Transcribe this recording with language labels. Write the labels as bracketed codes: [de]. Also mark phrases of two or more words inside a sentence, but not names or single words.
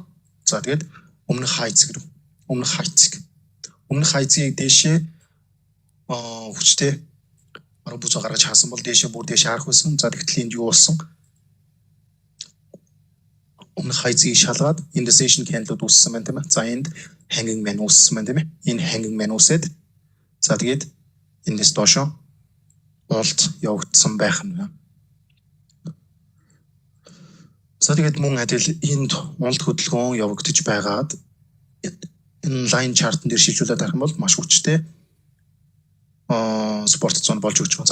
[mn] За тэгээд өмнөх хайцэг дээшээ хүчтэй баруун бүзөө гаргаж хаасан бол дээшээ харах байсан. За тэгтэл энд юу болсон? Өмнөх хайцгийг шалгаад [en] indecision candle [mn] үүссэн байна тийм ээ. За энд [en] hanging man [mn] үүссэн байна тийм ээ. Энэ [en] hanging man [mn] үүсээд за тэгээд эндээс доошоо улт явагдсан байх нь. За тэгээд мөн адил энд улт хөдөлгөөн явагдаж байгаад энэ [en] line chart- [mn] ын дээр шилжүүлээд харах юм бол маш хүчтэй [en] support zone [mn] болж өгч байна.